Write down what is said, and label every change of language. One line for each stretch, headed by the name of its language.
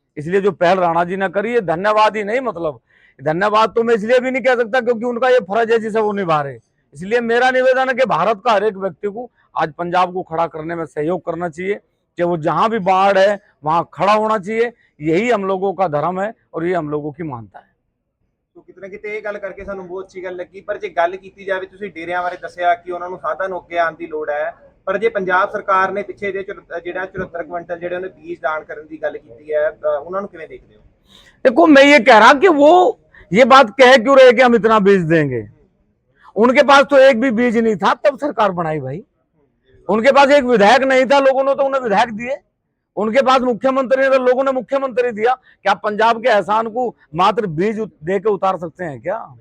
Hindi: इसलिए जो पहल राणा जी ने करी है, धन्यवाद ही नहीं, मतलब धन्यवाद तो मैं इसलिए भी नहीं कह सकता क्योंकि उनका ये फर्ज है जिसे वो निभा रहे। इसलिए मेरा निवेदन है कि भारत का हर एक व्यक्ति को आज पंजाब को खड़ा करने में सहयोग करना चाहिए, चाहे वो जहां भी बाढ़ है वहां खड़ा होना चाहिए। यही हम लोगों का धर्म है और ये हम लोगों की मानता है।
Punjabi: तो किਤੇ ਨਾ ਕਿਤੇ ਇਹ ਗੱਲ ਕਰਕੇ ਸਾਨੂੰ ਬਹੁਤ ਅੱਛੀ ਗੱਲ ਲੱਗੀ। ਪਰ ਜੇ ਗੱਲ ਕੀਤੀ ਜਾਵੇ, ਤੁਸੀਂ ਡੇਰਿਆਂ ਬਾਰੇ ਦੱਸਿਆ ਕਿ ਉਹਨਾਂ ਨੂੰ ਸਾਧਨ ਹੋ ਕੇ ਆਉਣ ਦੀ ਲੋੜ ਹੈ, ਪਰ ਜੇ ਪੰਜਾਬ ਸਰਕਾਰ ਨੇ ਪਿੱਛੇ ਜੇ ਜਿਹੜਾ 74 ਕੁਇੰਟਲ ਜਿਹੜੇ ਉਹਨੇ ਬੀਜ ਦਾਨ ਕਰਨ ਦੀ ਗੱਲ ਕੀਤੀ ਹੈ, ਉਹਨਾਂ ਨੂੰ ਕਿਵੇਂ ਦੇਖਦੇ ਹੋ?
Hindi: देखो, मैं ये कह रहा कि वो ये बात कह क्यों रहे कि हम इतना बीज देंगे। उनके पास तो एक भी बीज नहीं था तब सरकार बनाई भाई। उनके पास एक विधायक नहीं था, लोगों ने तो उन्हें विधायक दिए। उनके पास मुख्यमंत्री ने तो लोगों ने मुख्यमंत्री दिया। क्या पंजाब के एहसान को मात्र बीज दे के उतार सकते हैं क्या?